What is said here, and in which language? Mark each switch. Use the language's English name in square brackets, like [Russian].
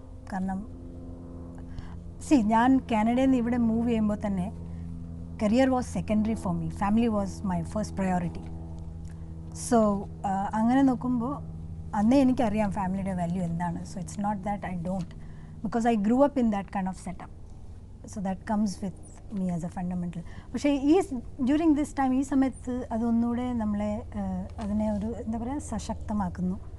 [Malayalam] കാരണം ഞാൻ കാനഡയിൽ നിന്ന് ഇവിടെ മൂവ് ചെയ്യുമ്പോൾ തന്നെ [English] Career was secondary for me, family was my first priority. [Malayalam] So അങ്ങനെ നോക്കുമ്പോൾ അന്നേ എനിക്കറിയാം ഫാമിലിയുടെ വാല്യൂ എന്താണ്. [English] So it's not that I don't. because I grew up in that kind of setup. So that comes with me as a fundamental. [Malayalam] പക്ഷേ [English] during this time [Malayalam] ഈ സമയത്ത് അതൊന്നുകൂടെ നമ്മളെ അതിനെ ഒരു എന്താ പറയുക സശക്തമാക്കുന്നു.